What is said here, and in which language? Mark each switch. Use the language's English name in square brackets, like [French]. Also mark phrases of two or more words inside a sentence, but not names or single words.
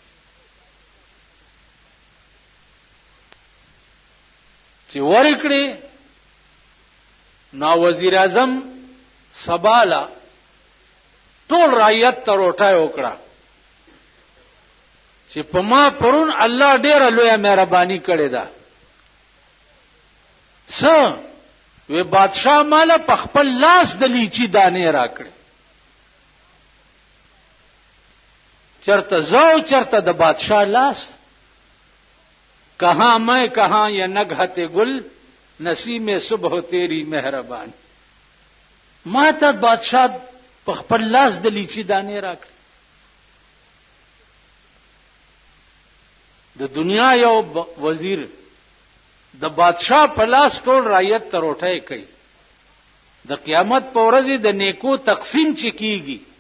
[Pashto] چې ورکړي نو وزیر اعظم سبالا ټول رعیت ته روټای وکړه چې په ما پرون الله ډېر لوی مهرباني کړې ده وی بادشاہ مالا په خپل لاس د لیچی دانې راکړي چرته زو چرته د بادشاہ لاس [Urdu] کہاں میں کہاں یہ نگہت گل نسیم صبح تیری مہربان [Pashto] ما ته بادشاہ په خپل لاس د لیچی دانې راکړي د دنیا یو وزیر د بادشاہ په لاس ټول رعیت ته روټۍ کوي د قیامت په ورځ د نیکو تقسیم چې کیږي